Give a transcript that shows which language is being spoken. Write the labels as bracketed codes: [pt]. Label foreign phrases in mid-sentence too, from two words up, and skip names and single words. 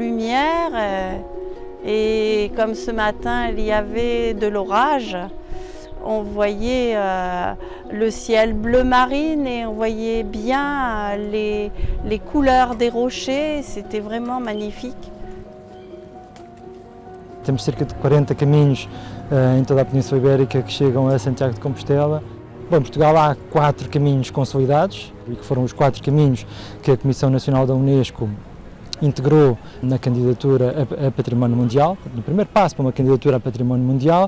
[fr] lumière et comme ce matin il y avait de l'orage, on voyait le ciel bleu marine et on voyait bien les couleurs des rochers, c'était vraiment magnifique. [pt] Temos cerca de 40 caminhos em toda a Península Ibérica que chegam a Santiago de Compostela. Bom, em Portugal há 4 caminhos consolidados, e que foram os 4 caminhos que a Comissão Nacional da Unesco integrou na candidatura a Património Mundial, no primeiro passo para uma candidatura a Património Mundial.